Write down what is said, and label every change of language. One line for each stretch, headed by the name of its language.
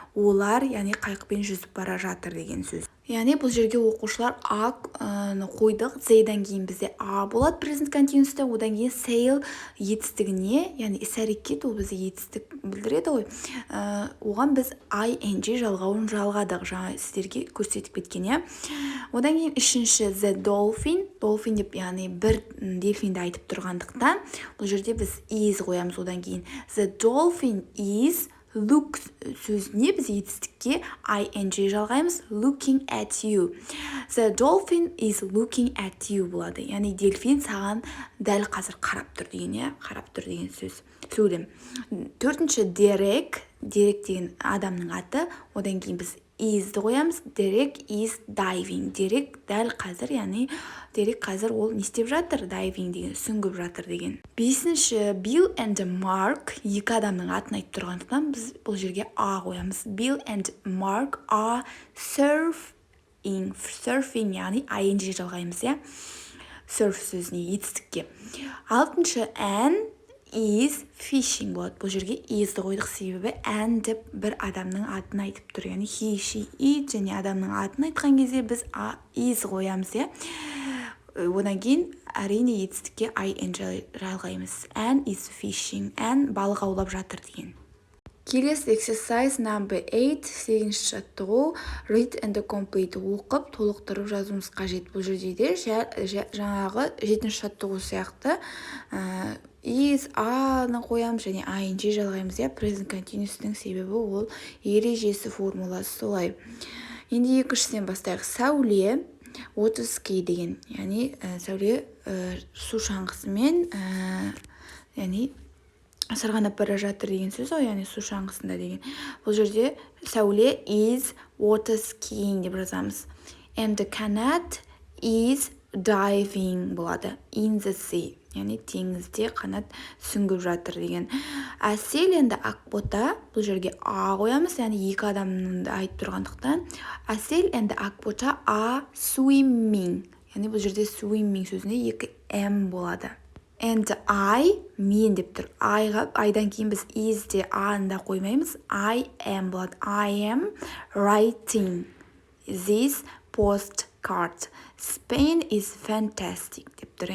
Kazakh: Олар, яғни қайықпен жүзіп бара жатыр деген сөз. Яғни бұл жерге оқушылар қойдық, зейдан кейін бізде болады present continuous'та, одан кейін sail етістігіне, яғни іс-әрекет, ол бізде етістік білдіреді ғой. Оған біз ing жалғауын жалғадық, жаңа сіздерге көрсетіп кеткен. Одан кейін үшінші
English: the dolphin
Kazakh: деп, яғни бір дельфинді айтып тұрғандықтан, бұл жерде біз is қоямыз. Одан кейін
English: the dolphin is look
Kazakh: сөзіне біз етістікке ing жалғаймыз,
English: looking at you. The dolphin is looking at you
Kazakh: болады. Яғни дельфин саған дәл қазір қарап тұр деген, қарап тұр деген сөйлем. Төртінші Derek деген адамның аты. Одан кейін біз is-ді қоямыз.
English: Derek is diving.
Kazakh: Derek дәл қазір, яғни Derek қазір ол не істеп жатыр? Diving деген, сүңгіп жатыр деген. Бесінші Bill and Mark екі адамның атын айтып тұрғандықтан біз бұл жерге a қоямыз.
English: Bill and Mark are surfing,
Kazakh: яғни ing жалғаймыз, иә. Surf сөзіне, етістікке. Алтыншы
English: Anne is fishing
Kazakh: болады. Бұл жерге is'ді қойдық, себебі Anne деп бір адамның атын айтып тұр. Яғни he, she, it және адамның атын айтқан кезде біз is қоямыз, иә. Одан кейін әрине етістікке ing жалғаймыз.
English: Anne is fishing.
Kazakh: Anne балық аулап жатыр деген. Келесі
English: exercise number 8,
Kazakh: сегізінші жаттығу,
English: read and complete,
Kazakh: оқып, толықтырып жазуымыз қажет. Бұл жерде де жаңағы жетінші жаттығу сияқты is, аны қоямыз және ing жалғаймыз, иә. Present continuous'тың себебі ол ережесі, формуласы солай. Енді екіншіден бастайық. Сәуле, water ski деген, яғни сәуле су шаңғысымен, яғни сырғанап бара жатыр деген сөз, яғни су шаңғысында деген. Бұл жерде сәуле
English: is water skiing
Kazakh: деп жазамыз.
English: And the Kanat is diving
Kazakh: болады.
English: In the sea,
Kazakh: яғни теңізде қанат сүңгіп жатыр деген. Әсел енді Ақбота, бұл жерге a қоямыз, яғни екі адамды айтып тұрғандықтан. Әсел енді Ақбота
English: are swimming,
Kazakh: яғни бұл жерде swimming сөзіне екі m болады.
English: And I,
Kazakh: мен деп тұр. Айдан кейін біз is-де анда қоймаймыз.
English: I am болады. I am writing this postcard. Spain is fantastic
Kazakh: деп тұр.